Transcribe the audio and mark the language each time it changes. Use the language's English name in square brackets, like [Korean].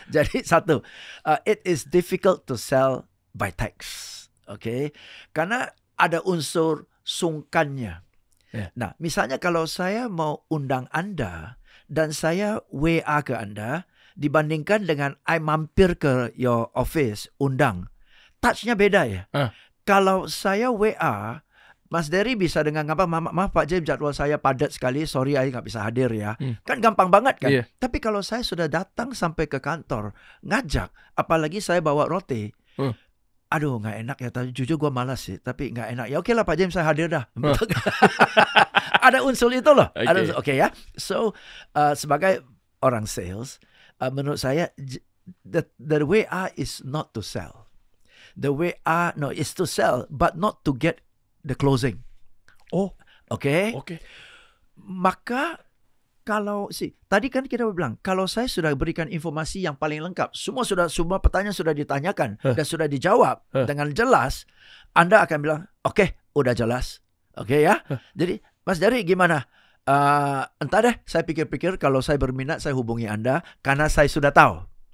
[Indonesian] Jadi satu, [English] it is difficult to sell by text. Okay? [Indonesian] Karena ada unsur sungkannya. [English] Yeah. [Indonesian] Nah, misalnya kalau saya mau undang Anda dan saya WA ke Anda, dibandingkan dengan I mampir ke [English] your office, [Indonesian] undang. Touch-nya beda ya. Kalau saya WA, Mas Dery bisa dengan apa? Maaf Pak James, jadwal saya padat sekali. Sorry, saya nggak bisa hadir ya. Kan gampang banget kan? [English] Yeah. [Indonesian] Tapi kalau saya sudah datang sampai ke kantor, ngajak, apalagi saya bawa roti. Aduh, nggak enak ya. Jujur gue malas sih, tapi nggak enak. Ya oke lah Pak James, saya hadir dah. Ada unsur itu loh. Oke ya. [English] So, [Indonesian] sebagai orang sales, menurut saya, [English] the WA is not to sell. The WA is to sell, but not to get the closing. Okay. [Indonesian] Maka kalau tadi kan kita bilang, kalau saya sudah berikan informasi yang paling lengkap, semua pertanyaan sudah ditanyakan dan sudah dijawab dengan jelas, Anda akan bilang, oke, udah jelas. Oke ya. Jadi Mas Dery gimana? Entah deh, saya pikir-pikir, kalau saya berminat saya hubungi Anda karena saya sudah tahu.